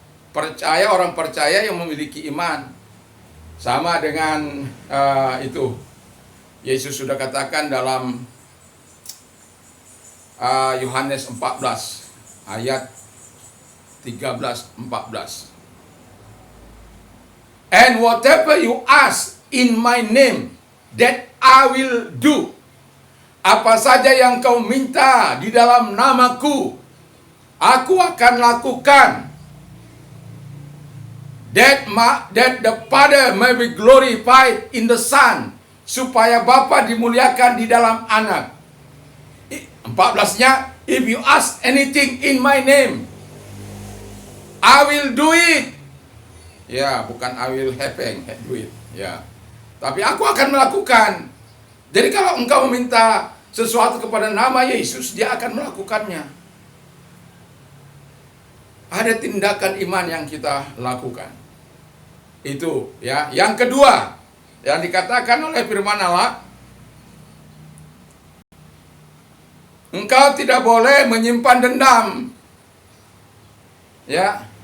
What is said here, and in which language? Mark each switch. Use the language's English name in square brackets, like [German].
[Indonesian] Percaya, orang percaya yang memiliki iman. Sama dengan itu. Yesus sudah katakan dalam Yohanes 14 ayat 13-14. [English] And whatever you ask in my name, that I will do. [Indonesian] Apa saja yang kau minta di dalam namaku, aku akan lakukan. [English] That the Father may be glorified in the Son. [Indonesian] Supaya Bapa dimuliakan di dalam anak. 14-nya, [English] if you ask anything in my name, I will do it. [Indonesian] Ya, bukan [English] I will do it. Ya. [Indonesian] Tapi aku akan melakukan. Jadi kalau engkau meminta sesuatu kepada nama Yesus, dia akan melakukannya. Ada tindakan iman yang kita lakukan. Itu ya. Yang kedua, yang dikatakan oleh firman Allah, engkau tidak boleh menyimpan dendam. Ya.